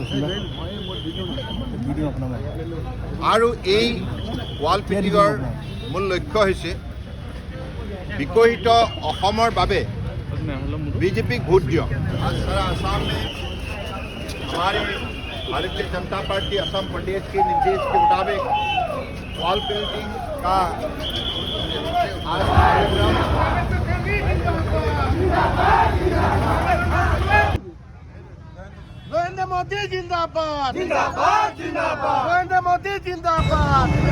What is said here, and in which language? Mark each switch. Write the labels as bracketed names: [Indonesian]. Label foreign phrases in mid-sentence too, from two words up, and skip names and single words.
[Assamese] আৰু এই ৱাল পেইণ্টিঙৰ মূল লক্ষ্য হৈছে বিকশিত অসমৰ বাবে बीजेपी ভোট দিয়ক। [Hindi] आज सारा आसाम में हमारी भारतीय जनता पार्टी असम प्रदेश के निर्देश के मुताबिक वॉल पेंटिंग का आज कार्यक्रम नरेंद्र मोदी जिंदाबाद जिंदाबाद जिंदाबाद नरेंद्र मोदी जिंदाबाद